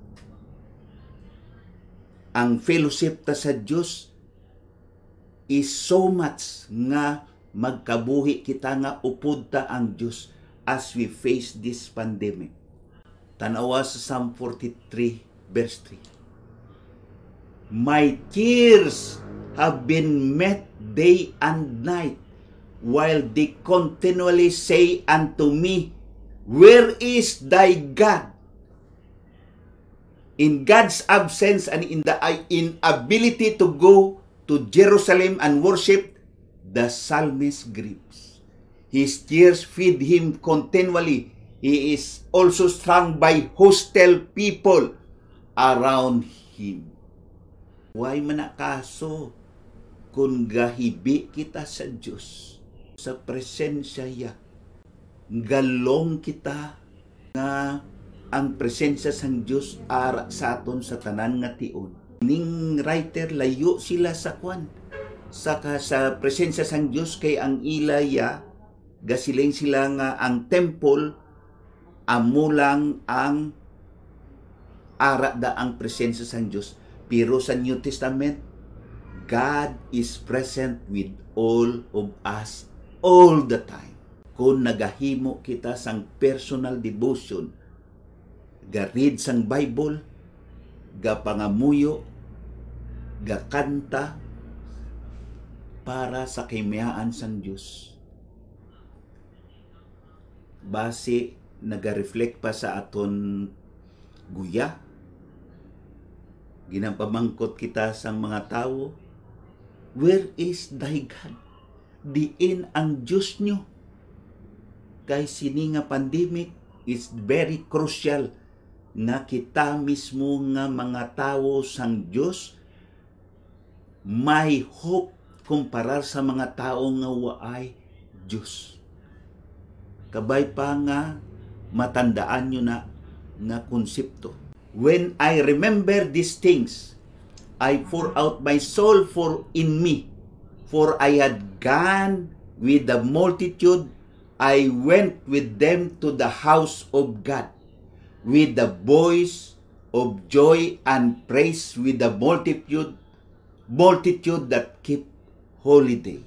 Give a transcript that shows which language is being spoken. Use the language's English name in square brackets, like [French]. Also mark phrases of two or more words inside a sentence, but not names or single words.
[Hiligaynon] Ang fellowship ta sa Diyos [English] is so much [Hiligaynon] nga magkabuhi kita nga upod ta ang Diyos [English] as we face this pandemic. [Hiligaynon] Tanawa sa Psalm 43 verse 3. [English] My tears have been met day and night, while they continually say unto me, where is thy God? In God's absence and in the inability to go to Jerusalem and worship, the psalmist grieves. His tears feed him continually. He is also strung by hostile people around him. [Hiligaynon] Why man kaso kung gahibi kita sa Diyos, sa presensya niya, galong kita nga ang presensya sang Diyos ara sa aton sa tanan nga tion. Ning writer layo sila sa kwan sa presensya sang Dios kay ang ilaya gasiling sila nga ang temple amo lang ang ara da ang presensya sang Dios. Pero sa [English] New Testament, God is present with all of us all the time. [Hiligaynon] Kung nagahimo kita sang [English] personal devotion, [Hiligaynon] ga-read sang Bible, ga-pangamuyo, ga-kanta para sa kahimayaan sang Diyos. Base, naga-reflect pa sa aton guya, ginapamangkot kita sang mga tao, [English] where is thy God? [Hiligaynon] Diin ang Diyos nyo. Kay sini nga pandemic [English] is very crucial [Hiligaynon] nga kita mismo nga mga tao sang Diyos may hope kumparar sa mga tao nga waay Diyos. Kabay pa nga matandaan nyo na nga konsepto. [English] When I remember these things, I pour out my soul in me. For I had gone with the multitude, I went with them to the house of God, with the voice of joy and praise, with the multitude that keep holiday.